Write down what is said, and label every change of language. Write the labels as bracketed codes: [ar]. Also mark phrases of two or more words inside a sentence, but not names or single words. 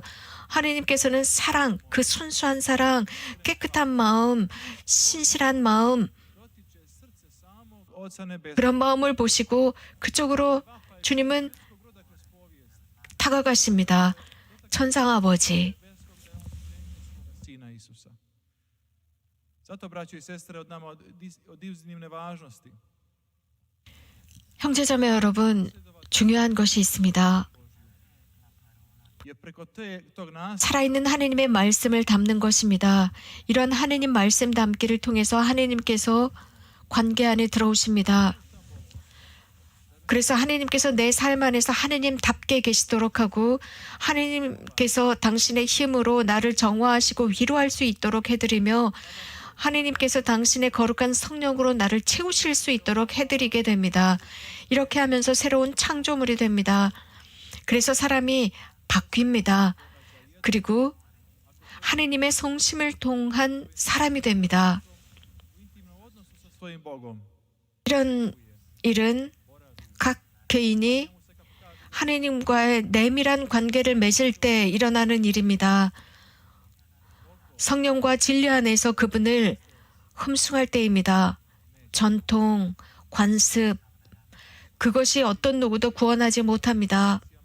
[ko] 하느님께서는 사랑, 그 순수한 사랑, 깨끗한 마음, 신실한 마음, [hr] Oca nebesa, [ko] 그런 마음을 보시고 그쪽으로 주님은 다가가십니다. 천상 아버지, [hr] Sina Isusa. Zato, braćo i sestre, od nama od iznimne važnosti [ko] 형제자매 여러분, 중요한 것이 있습니다. [hr] je preko tog naslova [ko] 살아있는 하느님의 말씀을 담는 것입니다. 이런 하느님 말씀 담기를 통해서 하느님께서 관계 안에 들어오십니다. 그래서 하느님께서 내 삶 안에서 하느님답게 계시도록 하고 하느님께서 당신의 힘으로 나를 정화하시고 위로할 수 있도록 해드리며 하느님께서 당신의 거룩한 성령으로 나를 채우실 수 있도록 해드리게 됩니다. 이렇게 하면서 새로운 창조물이 됩니다. 그래서 사람이 바뀝니다. 그리고 하느님의 성심을 통한 사람이 됩니다. [hr] intimnom odnosu sa svojim Bogom. [ko] 이런 일은 각 개인이 하느님과의 내밀한 관계를 맺을 때 일어나는 일입니다. 성령과 진리 안에서 그분을 흠숭할 때입니다. 전통, 관습, 그것이 어떤 누구도 구원하지 못합니다.